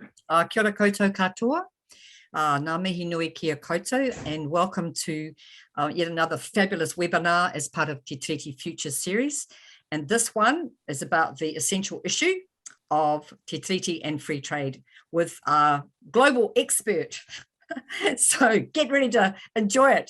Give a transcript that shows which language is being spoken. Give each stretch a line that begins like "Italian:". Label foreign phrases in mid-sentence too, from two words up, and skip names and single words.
Māori: Kia ora koutou katoa. Ngā mihi nui kia koutou,
English: and welcome to yet another fabulous webinar as part of Te Tiriti Future series. And this one is about the essential issue of Te Tiriti and free trade with our global expert. So get ready to enjoy it.